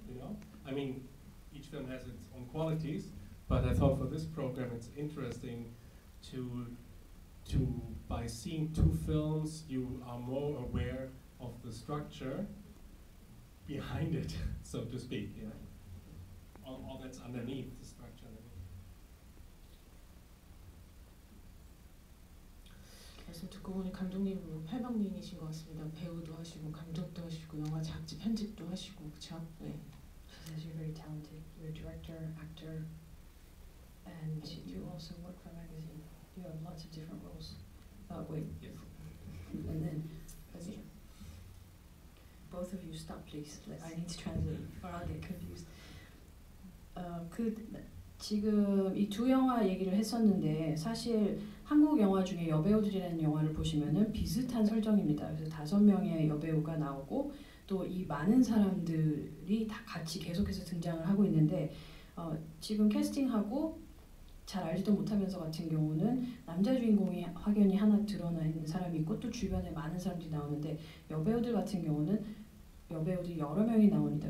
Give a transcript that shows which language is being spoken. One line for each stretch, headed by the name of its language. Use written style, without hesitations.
English: You know, I mean, each film has its own qualities, but I thought for this program it's interesting to by seeing 2 films you are more aware of the structure behind it, so to speak. You know, all that's underneath the structure.
Korean: 말씀 듣고 보니 감독님 뭐 팔방미인이신 것 같습니다. 배우도 하시고 감독도 하시고 영화 잡지 편집도 하시고 그렇죠? 네.
English: She says you're very talented. You're a director, actor, and you also work for a magazine. You have lots of different roles. Wait. Yes. And then both of you stop, please. I need to translate, or I'll get confused.
Korean: 지금 이 2 영화 얘기를 했었는데 사실 한국 영화 중에 여배우들이라는 영화를 보시면은 비슷한 설정입니다. 그래서 5명의 여배우가 나오고 또 이 많은 사람들이 다 같이 계속해서 등장을 하고 있는데 지금 캐스팅하고 잘 알지도 못하면서 같은 경우는 남자 주인공이 확연히 하나 드러나 있는 사람이 있고 또 주변에 많은 사람들이 나오는데 여배우들 같은 경우는 여배우들이 여러 명이 나옵니다.